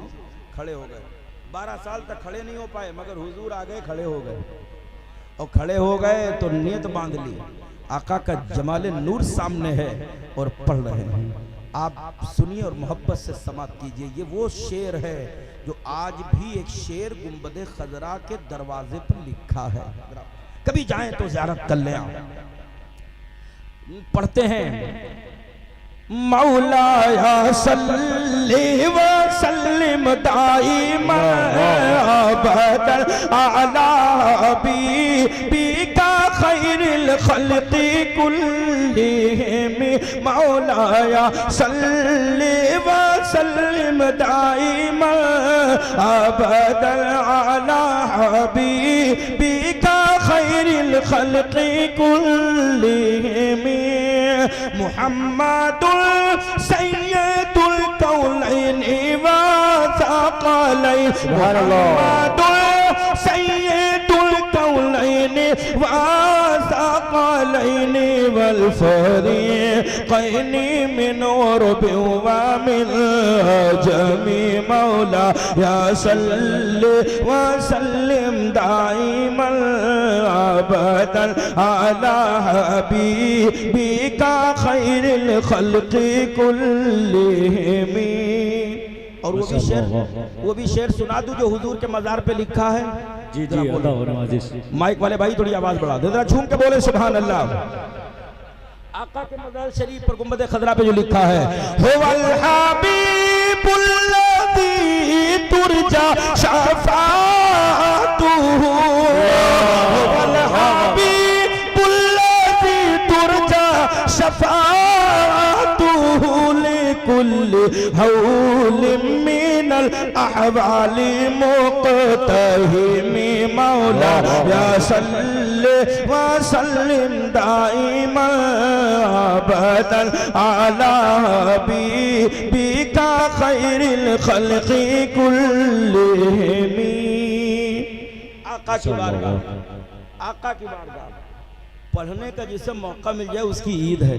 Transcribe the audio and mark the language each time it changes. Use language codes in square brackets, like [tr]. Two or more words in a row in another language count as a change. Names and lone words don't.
[ur] کھڑے ہو گئے، 12 سال تک کھڑے نہیں ہو پائے، مگر حضور آ گئے، کھڑے ہو گئے، اور کھڑے ہو گئے تو نیت باندھ لی، آقا کا جمال نور سامنے ہے اور پڑھ رہے ہیں. آپ سنیے اور محبت سے سماعت کیجیے۔ یہ وہ شعر ہے جو آج بھی ایک شعر گنبد خضرا کے دروازے پر لکھا ہے، کبھی جائیں تو زیارت کر لیں. پڑھتے ہیں [ar] مولاي صل وسلم دائما أبدا على حبيبك خير الخلق كلهم. مولاي صل وسلم دائما أبدا على حبيبك خير الخلق كلهم. محمد سيد الكونين والثقلين. محمد سيد الكونين والثقلين والفريقين من عرب ومن عجم. مولاي صل وسلم دائما أبدا على حبيبك خير الخلق كلهم. [ur] اور وہ بھی شعر سنا دوں جو حضور کے مزار پہ لکھا ہے. جی جی اللہ. مائیک والے بھائی تھوڑی آواز بڑھا دے، ذرا جھوم کے بولے [ar] سبحان الله. [ur] آقا کے مزار شریف پر گنبد خضرا پہ جو لکھا ہے [ar] هو الحبيب الذي ترجى شفاعته. هو الحبيب الذي ترجى شفاعته لكل هول من الأهوال مقتحم. مولاي صل وسلم دائما أبدا على حبيبك خير الخلق كلهم. [ur] آقا کی بارگاہ، آقا کی بارگاہ پڑھنے کا جسے موقع مل جائے اس کی عید ہے.